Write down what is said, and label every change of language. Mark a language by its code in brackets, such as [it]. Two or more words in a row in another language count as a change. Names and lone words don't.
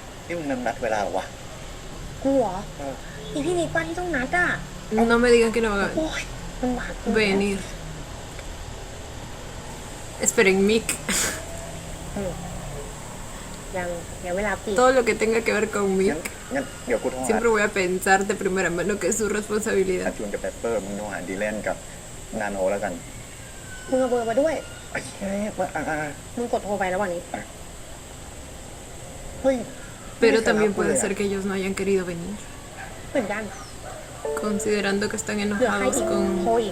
[th] นี่มึงนัดเวลาเหรอวะ กูเหรออีพี่นิกป้าที่ต้องนัดอ่ะ [es] No me digan que no van [th] โอ้ยมันบาด [es] a venir. Esperen, Mick. [th] ยังเวลาปิด [es] Todo lo que tenga que ver con [th] งั้น [es] Mick, [th] งั้นเดี๋ยวกูโทรหา [es] siempre voy a pensar de primera mano que es su อา responsabilidad. [th] จูนกับเปปเปอร์มึงโทรหาดีแลนกับนาโนแล้วกัน มึงเอาเบอร์มาด้วย ไอ้เฮ้ยว่า มึงกดโทรไประหว่างนี้ เฮ้ย [es] Pero también puede ser que ellos no hayan querido venir, [th] เหมือนกัน [es] considerando que están [th] เหลือใคร [es] enojados [th] อีกโทร [es] con [th] อีก